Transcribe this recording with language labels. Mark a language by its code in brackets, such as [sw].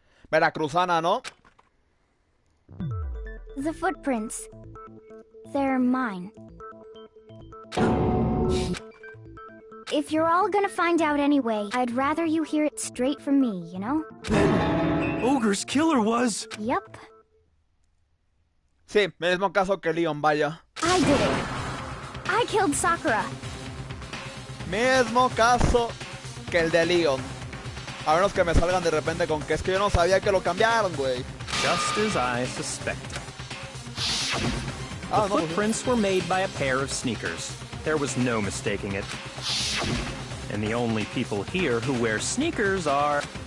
[es] Veracruzana, ¿no? [en] The footprints. They're mine. If you're all gonna find out anyway, I'd rather you hear it straight from me, you know? Ogre's killer was... Yep. [es] Sí, mismo caso que Leon, vaya. [en] I did it. I killed Sakura. [es] Mismo caso que el de Leon. A menos que me salgan de repente con que es que yo no sabía que lo cambiaron, güey. [en] Just as I suspected. [es] Ah, [en] The [es] no, [en] footprints were made by a pair of sneakers. There was no mistaking it. And the only people here who wear sneakers are...